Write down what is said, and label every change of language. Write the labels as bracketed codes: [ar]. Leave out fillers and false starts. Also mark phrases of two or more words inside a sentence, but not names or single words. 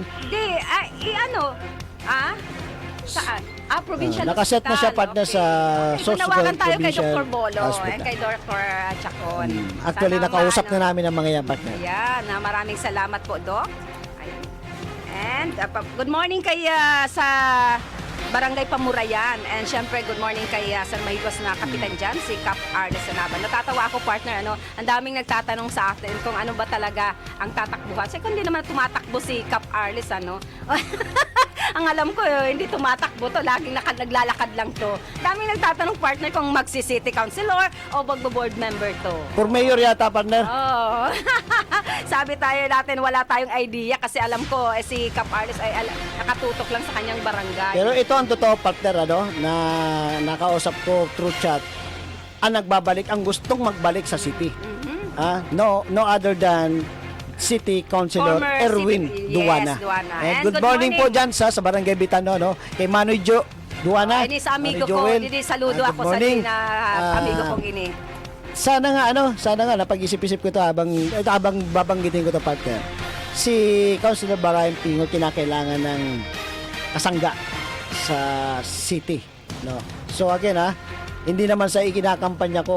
[tl] Hindi, saan? Provincial Nakaset na siya, Hospital. partner, sa Sorsogon Manawagan tayo kay Provincial Dr. Bolo Hospital. and kay Dr. Chacon. Actually, Sana nakausap maano- na namin ang mga yan, partner. Ayan, maraming salamat po, Doc. Ayan. [en] And good morning [tl] kay sa Barangay Pamurayan. And syempre, [en] good morning [tl] kay San Mahigos na kapitan dyan, si Cap Arles Sanaban. Natatawa ako, partner, ang daming nagtatanong sa atin kung ano ba talaga ang tatakbuhan. Kasi kung hindi naman tumatakbo si Cap Arles, ang alam ko, hindi tumatakbo to. Laging naglalakad lang to. Daming nagtatanong, partner, kung magsi-city councilor o magbo-board member to. [en] For mayor [tl] yata, partner. Oh. Sabi tayo natin, wala tayong idea kasi alam ko, si Cap Arles ay nakatutok lang sa kanyang barangay. Pero ito ang totoo, partner, na nakausap ko [en] through chat. [tl] Ang nagbabalik, ang gustong magbalik sa city. [en] No other than City Councilor Former Erwin City- Duana. Yes, Duana. And And good good morning po morning. [tl] dyan sa Barangay Bitano, kay Manoy Duana. [bik] Ini sa amigo Manoy ko, Joel. saludo [en] Good [bik] ako sa [en] morning. [bik] amigo kong ini. [tl] sana nga napag-isip-isip ko to habang babanggitin ko to, partner. Si Councilor Barayan Pingo kinakailangan ng kasangga sa city, no. So again, hindi naman sa ikinakampanya ko.